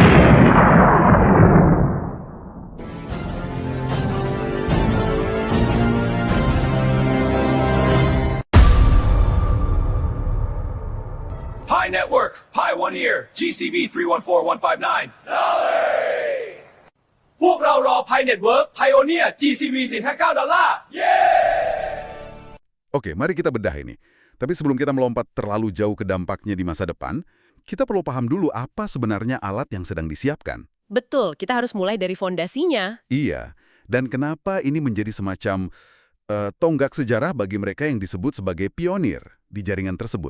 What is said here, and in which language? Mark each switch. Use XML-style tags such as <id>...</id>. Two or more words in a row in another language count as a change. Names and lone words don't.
<en>Pi Network, Pi One Ear, GCV 314159. Dolly!</en> <th>พวกเรารอ Pi Network, Pioneer, GCV 459 ดอลลาร์</th> <id>Oke, mari kita bedah ini. Tapi sebelum kita melompat terlalu jauh ke dampaknya di masa depan, kita perlu paham dulu apa sebenarnya alat yang sedang disiapkan. Betul, kita harus mulai dari fondasinya. Iya, dan kenapa ini menjadi semacam tonggak sejarah bagi mereka yang disebut sebagai pionir di jaringan tersebut.</id>